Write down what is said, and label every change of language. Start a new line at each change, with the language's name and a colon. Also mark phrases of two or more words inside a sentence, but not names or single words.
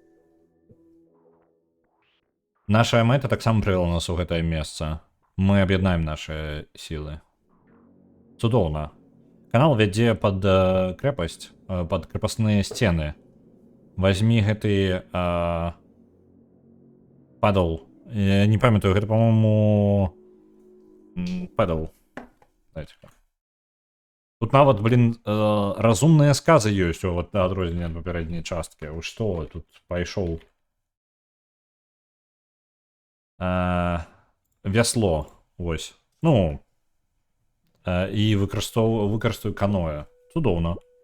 Belarusian: Наша мэта таксама прывяла нас у гэтае месца. Мы аб'яднаем нашы сілы. Цудоўна. Канал вядзе пад крэпасць, пад крэпасныя сцены. Возьми гэты падал. Я не памятаю, гэта,
Russian: по-моему, падал.
Belarusian: Тут нават, блин, разумныя сказы ёсць у адрозненне ад папярэдняй часткі. Вы што, тут пайшоў вясло, вось. Ну, і выкарыстаю каноэ. Цудоўна.